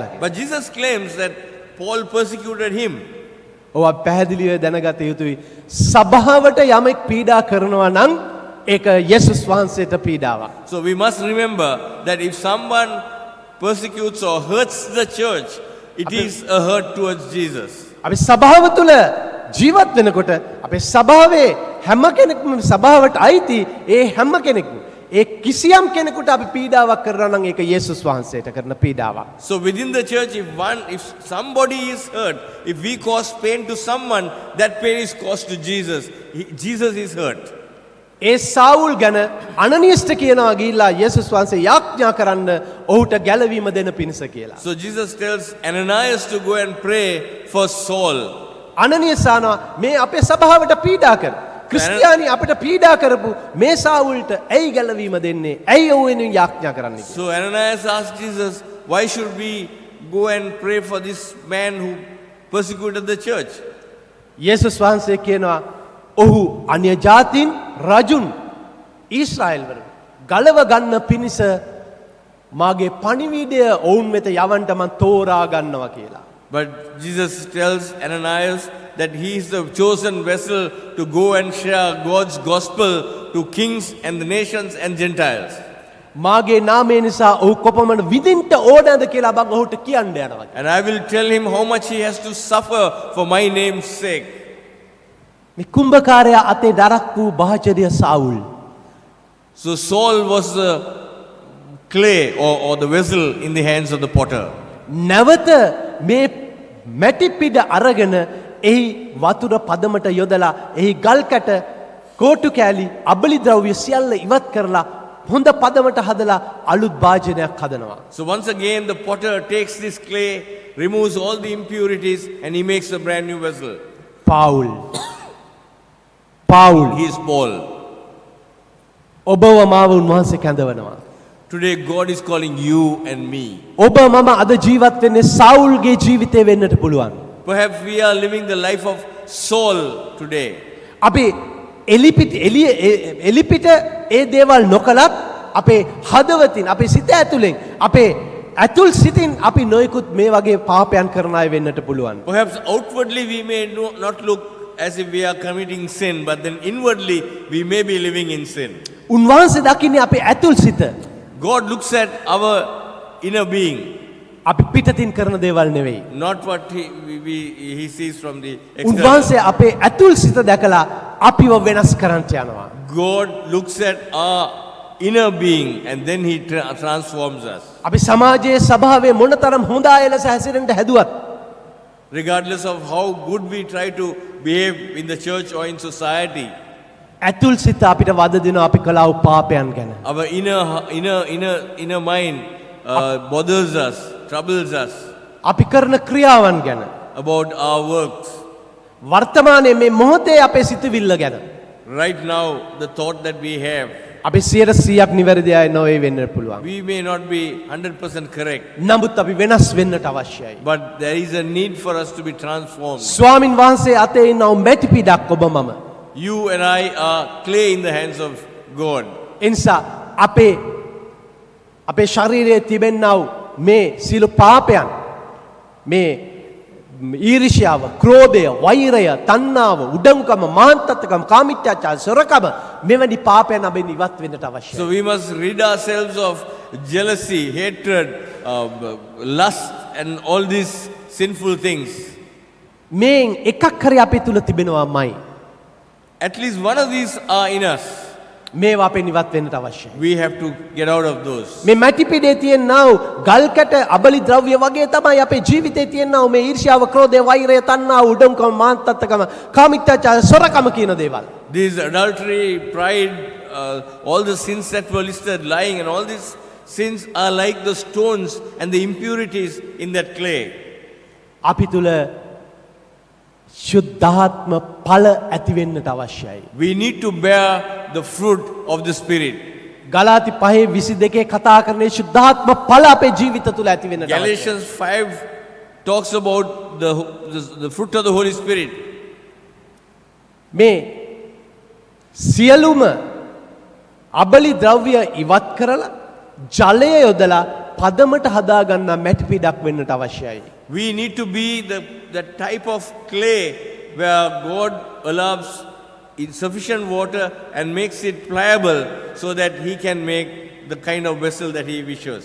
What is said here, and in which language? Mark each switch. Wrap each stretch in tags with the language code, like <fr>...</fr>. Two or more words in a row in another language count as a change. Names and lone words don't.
<en>But Jesus claims that Paul persecuted him.</en> <si>ඔවා පැහැදිලිව දැනගත යුතුයි. සභාවට යමෙක් පීඩා කරනවා නම් ඒක යේසුස් වහන්සේට පීඩාවක්.</si> <en>So we must remember that if someone persecutes or hurts the church, it is a hurt towards Jesus.</en> <si>අපි සභාව තුළ ජීවත් වෙනකොට අපේ සභාවේ හැම කෙනෙක්ම සභාවට අයිති ඒ හැම කෙනෙක්ම ඒ කිසියම් කෙනෙකුට අපි පීඩාවක් කරනවා නම් ඒක යේසුස් වහන්සේට කරන පීඩාවක්.</si> <en>So within the church, if somebody is hurt, if we cause pain to someone, that pain is caused to Jesus. Jesus is hurt.</en> <si>ඒ සාවුල් ගැන අනනියස්ට කියනවා ගිහිල්ලා යේසුස් වහන්සේ යාඥා කරන්න ඔහුට ගැලවීම දෙන පිණිස කියලා.</si> <en>So Jesus tells Ananias to go and pray for Saul.</en> <si>අනනියස් ආනවා මේ අපේ සභාවට පීඩා කර. ක්‍රිස්තියානි අපිට පීඩා කරපු මේ සාවුල්ට ඇයි ගැලවීම දෙන්නේ? ඇයි ඔහු වෙනුවෙන් යාඥා කරන්නේ?</si> <en>So Ananias asked Jesus, why should we go and pray for this man who persecuted the church?</en> <si>යේසුස් වහන්සේ කියනවා ඔහු අන්‍ය ජාතීන් රජුන් ඊශ්‍රායෙල් වල ගලව ගන්න පිණිස මාගේ පණිවිඩය ඔවුන් වෙත යවන්න මම තෝරා ගන්නවා කියලා.</si> <en>But Jesus tells Ananias that he is the chosen vessel to go and share God's gospel to kings and the nations and Gentiles.</en> <si>මාගේ නාමය නිසා ඔහු කොපමණ විඳින්න ඕනද කියලා බං ඔහුට කියන්න යනවා.</si> <en>And I will tell him how much he has to suffer for my name's sake.</en> <si>මේ කුම්භකාරයා අතේ දරක් වූ භාජනය සාවුල්.</si> <en>So Saul was the clay or the vessel in the hands of the potter.</en> <si>නැවත මේ මැටි පිඩ අරගෙන එහි වතුර පදමට යොදලා එහි ගල් කැට කෝටු කෑලි අබලි ද්‍රව්‍ය සියල්ල ඉවත් කරලා හොඳ පදමට හදලා අලුත් භාජනයක් හදනවා. So once again the potter takes this clay, removes all the impurities and he makes a brand new vessel. පාවුල්</si> <en>He is Paul.</en> <si>ඔබව මාව උන්වහන්සේ කැඳවනවා.</si> <en>Today God is calling you and me.</en> <si>ඔබ මම අද ජීවත් වෙන්නේ සාවුල්ගේ ජීවිතේ වෙන්නට පුළුවන්.</si> <en>Perhaps we are living the life of Saul today.</en> <si>අපි එලිපිට ඒ දේවල් නොකලත් අපේ හදවතින් අපේ සිත ඇතුලෙන් අපේ ඇතුල් සිතින් අපි නොයෙකුත් මේ වගේ පාපයන් කරන අය වෙන්නට පුළුවන්.</si> <en>Perhaps outwardly we may not look as if we are committing sin, but then inwardly we may be living in sin.</en> <si>උන්වහන්සේ දකින්නේ අපේ ඇතුල් සිත.</si> <en>God looks at our inner being,</en> <si>අපි පිටතින් කරන දේවල් නෙවෙයි.</si> <en>not what he sees from the external.</en> <si>උන්වහන්සේ අපේ ඇතුල් සිත දැකලා අපිව වෙනස් කරන්නට යනවා.</si> <en>God looks at our inner being and then he transforms us.</en> <si>අපි සමාජයේ සභාවේ මොනතරම් හොඳ අය ලෙස හැසිරෙන්න හැදුවත්</si> <en>Regardless of how good we try to behave in the church or in society,</en> <si>ඇතුල් සිත අපිට වද දෙනවා අපි කළා වූ පාපයන් ගැන.</si> <en>our inner mind bothers us, troubles us</en> <si>අපි කරන ක්‍රියාවන් ගැන.</si> <en>about our works.</en> <si>වර්තමානයේ මේ මොහොතේ අපේ සිතවිල්ල ගැන.</si> <en>Right now, the thought that we have,</en> <si>අපි 100%ක් නිවැරදි අය නොවේ වෙන්න පුළුවන්.</si> <en>we may not be 100% correct,</en> <si>නමුත් අපි වෙනස් වෙන්නට අවශ්‍යයි.</si> <en>but there is a need for us to be transformed.</en> <si>ස්වාමින් වහන්සේ අතේ ඉන්නව මැටි පිටක් ඔබ මම.</si> <en>You and I are clay in the hands of God.</en> <si>එනිසා අපේ අපේ ශරීරයේ තිබෙන්නා වූ මේ සියලු පාපයන් මේ ඊර්ෂ්‍යාව, ක්‍රෝධය, වෛරය, තණ්හාව, උඩඟුකම, මාන්තත්කම, කාමීත්‍යාචාර, සොරකම මෙවැනි පාපයන් අපෙන් ඉවත් වෙන්නට අවශ්‍යයි.</si> <en>So we must rid ourselves of jealousy, hatred, lust, and all these sinful things.</en> <si>මේන් එකක් හරි අපේ තුල තිබෙනවාමයි.</si> <en>At least one of these are in us.</en> <si>මේවා අපෙන් ඉවත් වෙන්නට අවශ්‍යයි.</si> <en>We have to get out of those.</en> <si>මේ මැටි පිටේ තියෙනා වූ ගල්කැට අබලි ද්‍රව්‍ය වගේ තමයි අපේ ජීවිතේ තියෙනා වූ මේ ඊර්ෂ්‍යාව, ක්‍රෝධය, වෛරය, තණ්හාව, උඩඟුකම, මාන්තත්කම, කාමීත්‍යාචාර, සොරකම කියන දේවල්.</si> <en>These adultery, pride, all the sins that were listed, lying, and all these sins are like the stones and the impurities in that clay.</en> <si>අපි තුල ශුද්ධාත්ම ඵල ඇති වෙන්නට අවශ්‍යයි.</si> <en>We need to bear the fruit of the Spirit.</en> <si>ගලාති 5:22 කතා කරන ශුද්ධාත්ම ඵල අපේ ජීවිත තුල ඇති වෙන්නට අවශ්‍යයි.</si> <en>Galatians 5 talks about the fruit of the Holy Spirit.</en> <si>මේ සියලුම අබලි ද්‍රව්‍ය ඉවත් කරලා ජලය යොදලා පදමට හදාගන්න මැටි පිටක් වෙන්නට අවශ්‍යයි.</si> <en>We need to be the type of clay where God allows sufficient water and makes it pliable so that He can make the kind of vessel that He wishes.</en>